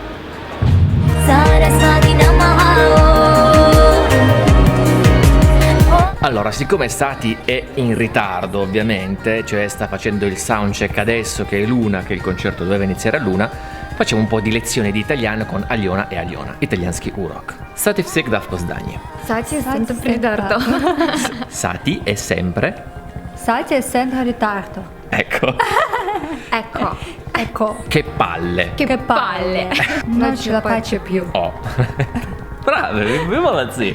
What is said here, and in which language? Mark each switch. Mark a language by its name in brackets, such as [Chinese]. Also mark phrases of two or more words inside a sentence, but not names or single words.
[Italian] Allora, siccome Sati è in ritardo ovviamente, cioè sta facendo il soundcheck adesso che è l'una, che il concerto doveva iniziare all'una, facciamo un po' di lezione di italiano con Aliona e Aliona, [Russian] итальянский урок. Sati всегда в Познании. [Italian] Sati è sempre in ritardo. Sati è sempre... Sati è sempre in ritardo. Ecco. Ecco. Che palle. Che palle. Non ce la faccio più. Oh. Bravo, molazzi.